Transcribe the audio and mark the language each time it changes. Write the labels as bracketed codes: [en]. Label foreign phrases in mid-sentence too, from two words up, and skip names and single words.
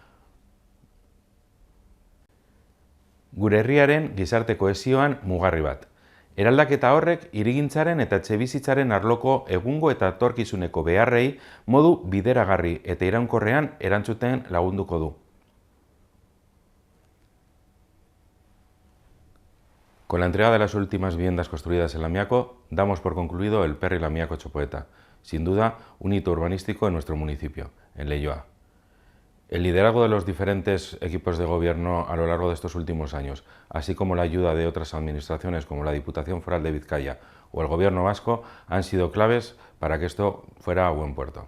[eu] Gure herriaren gizarte kohesioan mugarri bat. Eraldaketa horrek hirigintzaren eta etxebizitzaren arloko egungo eta etorkizuneko beharrei modu bideragarri eta iraunkorrean erantzuten lagunduko du. [es] Con la entrega de las últimas viviendas construidas en Lamiako, damos por concluido el Perri Lamiako Txopoeta, sin duda un hito urbanístico en nuestro municipio, en Leioa. El liderazgo de los diferentes equipos de gobierno a lo largo de estos últimos años, así como la ayuda de otras administraciones como la Diputación Foral de Vizcaya o el Gobierno vasco, han sido claves para que esto fuera a buen puerto.